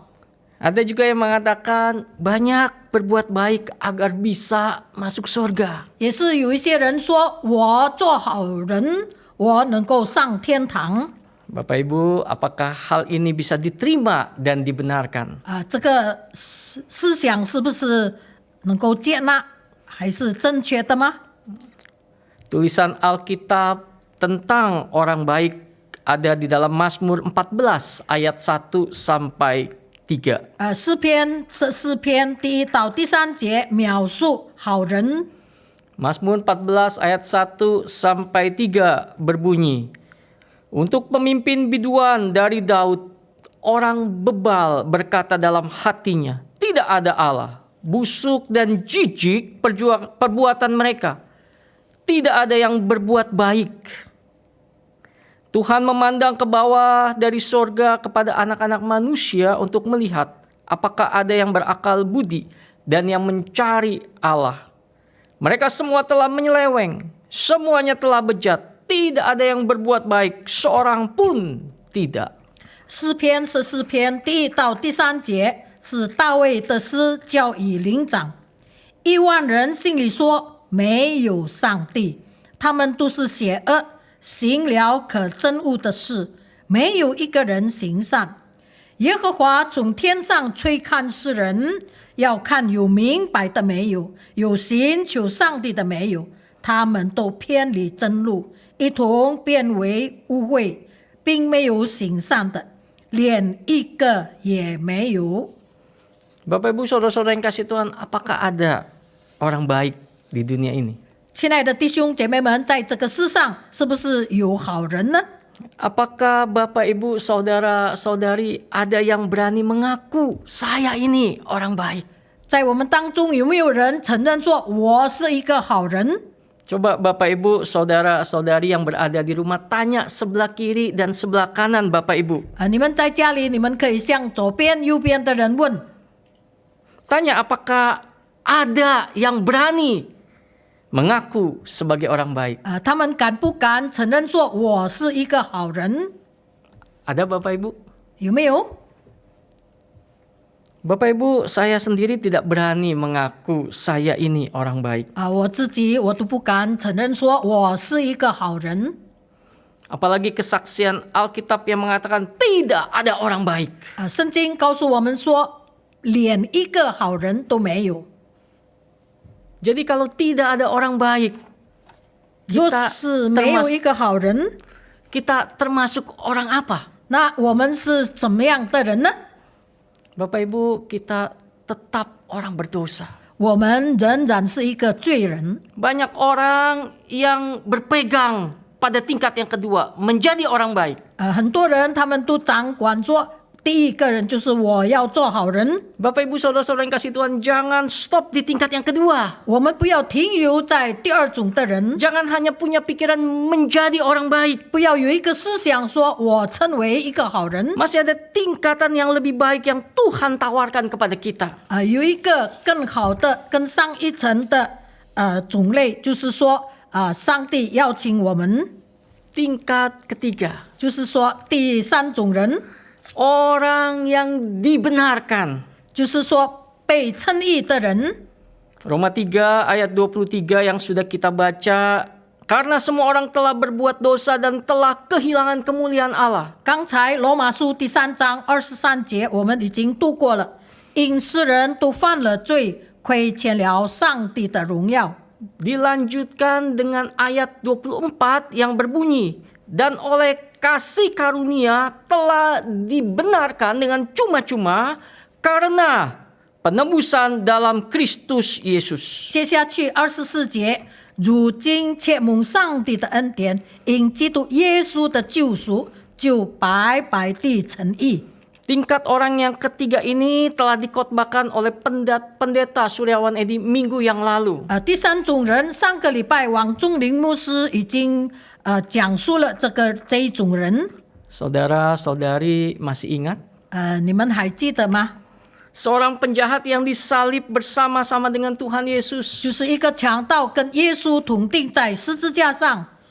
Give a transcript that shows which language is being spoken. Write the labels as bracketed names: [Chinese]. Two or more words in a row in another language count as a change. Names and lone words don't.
[Indonesian] Ada juga yang mengatakan banyak berbuat baik agar bisa masuk surga. [Chinese] 也是有一些人说，我做好人，我能够上天堂。 [Indonesian] Bapak Ibu, apakah hal ini bisa diterima dan dibenarkan? [Chinese] 这个思想是不是能够接纳，还是正确的吗？ [Indonesian] Tulisan Alkitab tentang orang baik ada di dalam Mazmur 14 ayat 1 sampai 3. [Chinese] 诗篇14篇第1到第3节描述好人。 [Indonesian] Mazmur 14 ayat 1 sampai 3 berbunyi, untuk pemimpin biduan dari Daud, orang bebal berkata dalam hatinya, tidak ada Allah. Busuk dan jijik perbuatan mereka. Tidak ada yang berbuat baik. Tuhan memandang ke bawah dari sorga kepada anak-anak manusia untuk melihat apakah ada yang berakal budi dan yang mencari Allah. Mereka semua telah menyeleweng, semuanya telah bejat. Tidak ada yang berbuat baik, seorang pun tidak. [Chinese] 诗篇14篇第1到第3节是大卫的诗，叫以灵长。1万人心里说没有上帝，他们都是邪恶，行了可憎恶的事，没有一个人行善。耶和华从天上吹看世人，要看有明白的没有，有寻求上帝的没有，他们都偏离真路，一同变为污秽，并没有行善的，连一个也没有。 [Indonesian] Bapak Ibu saudara-saudara yang kasih Tuhan, apakah ada orang baik di dunia ini? [Chinese] 亲爱的弟兄姐妹们，在这个世上是不是有好人呢？ [Indonesian] Apakah Bapak Ibu saudara-saudari ada yang berani mengaku saya ini orang baik? [Chinese] 在我们当中有没有人承认说我是一个好人？ [Indonesian] Coba Bapak Ibu saudara-saudari yang berada di rumah tanya sebelah kiri dan sebelah kanan Bapak Ibu. [Chinese] 你们在家里，你们可以向左边、右边的人问， [Indonesian] Tanya apakah ada yang berani mengaku sebagai orang baik? [Chinese] 他们敢不敢承认说我是一个好人？ [Indonesian] Ada Bapak Ibu? [Chinese] 有没有？ [Indonesian] Bapak Ibu, saya sendiri tidak berani mengaku saya ini orang baik. [Chinese] 我自己我都不敢承认说我是一个好人。 [Indonesian] Apalagi kesaksian Alkitab yang mengatakan tidak ada orang baik. [Chinese] 圣经告诉我们说，连一个好人都没有。 [Indonesian] Jadi kalau tidak ada orang baik, [Chinese] 若 [Indonesian] kita [Chinese] 是没有一个好人， [Indonesian] kita termasuk orang apa? [Chinese] 那我们是怎么样的人呢？ [Indonesian] Bapak Ibu, kita tetap orang berdosa. [Chinese] 我们仍然是一个罪人。 [Indonesian] Banyak orang yang berpegang pada tingkat yang kedua, menjadi orang baik. [Chinese] 很多人他们都掌管说，第一个人就是我要做好人。 [Indonesian] Bapak Ibu saudara-saudara yang kasih Tuhan, jangan stop di tingkat yang kedua. [Chinese] 我们不要停留在第二种的人， [Indonesian] Jangan hanya punya pikiran menjadi orang baik. [Chinese] 不要有一个思想说我成为一个好人。 [Indonesian] Masih ada tingkatan yang lebih baik yang Tuhan tawarkan kepada kita. [Chinese] 有一个更好的、更上一层的种类，就是说上帝邀请我们， [Indonesian] Tingkat ketiga, [Chinese] 就是说第三种人， [Indonesian] orang yang dibenarkan. [Chinese] 就是说被称义的人。 [Indonesian] Roma 3 ayat 23 yang sudah kita baca, karena semua orang telah berbuat dosa dan telah kehilangan kemuliaan Allah. [Chinese] 刚才罗马书第3章23节我们已经读过了，因世人都犯了罪，亏欠了上帝的荣耀。 [Indonesian] Dilanjutkan dengan ayat 24 yang berbunyi, dan oleh kasih karunia telah dibenarkan dengan cuma-cuma karena penebusan dalam Kristus Yesus. [Chinese] 接下去24节，如今且蒙上帝的恩典，因基督耶稣的救赎，就白白地称义。 [Indonesian] Tingkat orang yang ketiga ini telah dikotbahkan oleh pendeta Suryawan Edi minggu yang lalu. [Chinese] 第三种人，上个礼拜王仲林牧师已经讲述了这一种人， [Indonesian] Saudara-saudari masih ingat? [Chinese] 你们还记得吗？ [Indonesian] Seorang penjahat yang disalib bersama-sama dengan Tuhan Yesus. [Chinese] 就是一个强盗跟耶稣同钉在十字架上。